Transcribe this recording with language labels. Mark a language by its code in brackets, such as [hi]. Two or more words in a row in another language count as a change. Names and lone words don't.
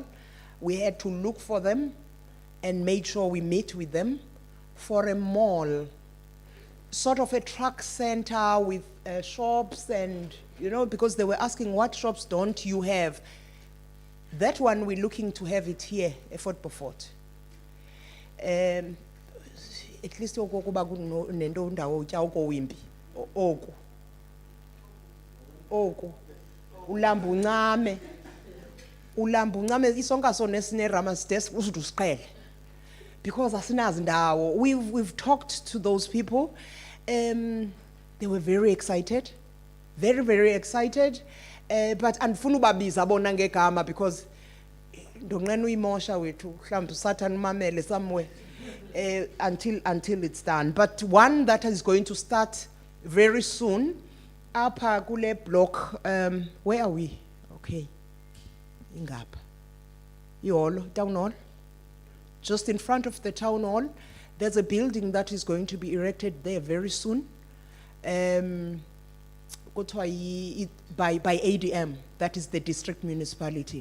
[en] We had to look for them and make sure we meet with them for a mall, sort of a truck center with shops and, you know, because they were asking what shops don't you have. That one we're looking to have it here, Fort Beaufort. At least [xh] okokuba kunento ndawo utya ukowimbi oku. Oku. Ulamba uncame. Ulamba uncame isonka sona sine Ramasdes usuthi usiqele. Because asinazi ndawo. [en] We've talked to those people. They were very excited. Very, very excited. [xh] But andifuna ubabiza bona ngegama because ndonqena uyimosha wethu mhlawumbe usathana umamele [en] somewhere until it's done. But one that is going to start very soon, [xh] apha kule block, [en] where are we? [xh] Okay. Ingapha. Iholo, [en] town hall. Just in front of the town hall, there's a building that is going to be erected there very soon. By ADM, that is the district municipality.